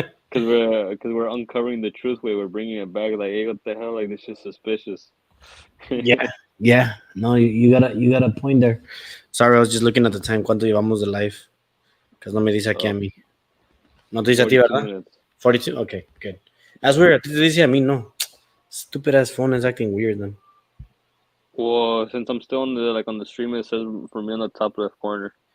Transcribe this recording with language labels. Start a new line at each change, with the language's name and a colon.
English: Because we're uncovering the truth way. We're bringing it back. Like, hey, what the hell? Like, this is suspicious. Yeah. No, you got a point there. Sorry, I was just looking at the time.
Spanish: ¿Cuánto llevamos de live?
English: Because
Spanish: no me dice aquí a mí. No te dice a ti,
English: 42
Spanish: ¿verdad?
English: minutes. 42? Okay, good. That's weird.
Spanish: Te dice a mí, no.
English: Stupid ass phone is acting weird then. Well, since I'm still on the stream, it says for me on the top left corner.